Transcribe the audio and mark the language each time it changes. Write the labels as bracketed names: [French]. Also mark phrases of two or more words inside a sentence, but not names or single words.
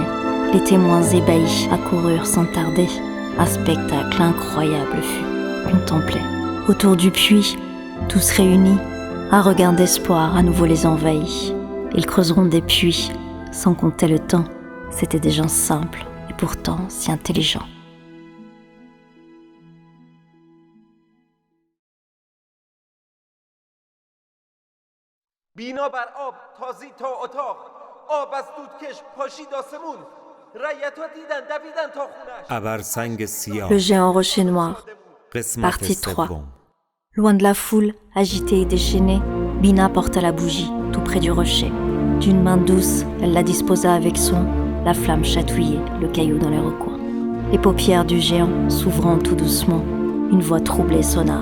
[French] Les témoins ébahis accoururent sans tarder. Un spectacle incroyable fut contemplé. Autour du puits, tous réunis, un regain d'espoir à nouveau les envahit. Ils creuseront des puits, sans compter le temps. C'étaient des gens simples et pourtant si intelligents. [Persian] بینا بر آب تازی تا اتاق آب از دودکش پاشید آسمون رعیت ها دیدن دویدن تا خونش ابرسنگ سیاه [French] Le géant rocher noir, [Persian] قسمت [French] partie 3. [Persian] سوم. [French] Loin de la foule, agitée et déchaînée, Bina porta la bougie, tout près du rocher. D'une main douce, elle la disposa avec soin, la flamme chatouillait, le caillou dans les recoins. Les paupières du géant s'ouvrant tout doucement, une voix troublée sonna.